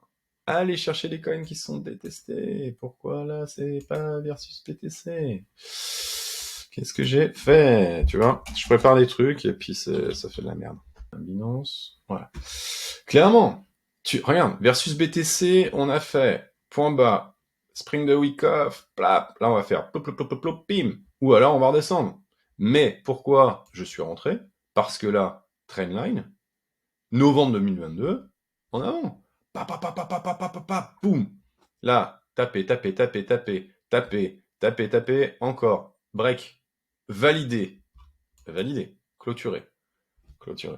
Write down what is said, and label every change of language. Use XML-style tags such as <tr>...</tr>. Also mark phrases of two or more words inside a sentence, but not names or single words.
<fr>Allez chercher des coins qui sont détestés. Pourquoi là, c'est pas versus BTC? Qu'est-ce que j'ai fait? Tu vois, je prépare des trucs et puis ça fait de la merde. Binance, voilà. Clairement, regarde, versus BTC, on a fait point bas,</fr> <en>spring the week off,</en> <fr>plap, là on va faire plop, plop, plop, plop, plop, pim, ou alors on va redescendre. Mais pourquoi je suis rentré? Parce que là, trendline, novembre 2022, en avant. Pa, pa, pa, pa, pa, pa, pa, pa, pa, boum. Là, taper, taper, taper, taper, taper, taper, taper, encore, break, validé, validé, clôturé, clôturé.</fr>